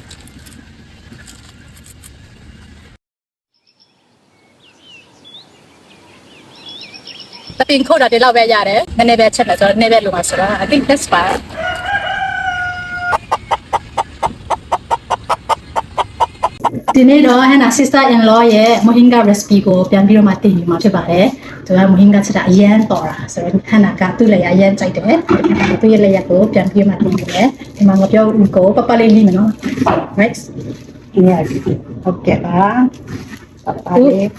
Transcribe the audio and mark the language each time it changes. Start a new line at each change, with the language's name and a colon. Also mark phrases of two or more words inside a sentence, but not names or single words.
Burmese: တပင်ခုတ်တာဒီလောက်ပဲရတယ်နည်းနည်းပဲချက်မယ်ဆိုတော့နည်းပဲလိုမှာဆိုတော့
English: I think that's fine
Burmese: ဒီနေ့တော့ဟန်နာ
English: sister in law
Burmese: ရဲ့ mohinga recipe ကိုပြန်ပြီးတော့မှတင်ပြမှာဖြစ်ပါတယ်။သူက mohinga ချက်တာအရန်တော်တာဆိုတော့ဟန်နာကသူ့လည်းအရန်ကြိုက်တယ်။သူ့ရဲ့လက်ရက်ကိုပြန်ပြီးမှတင်ပြတယ်။ဒီမှာငါပြောဦးကိုပပလေးလေးမယ်နော်။ Right?
English: Yes.
Burmese: Okay ပါ။ပါလေး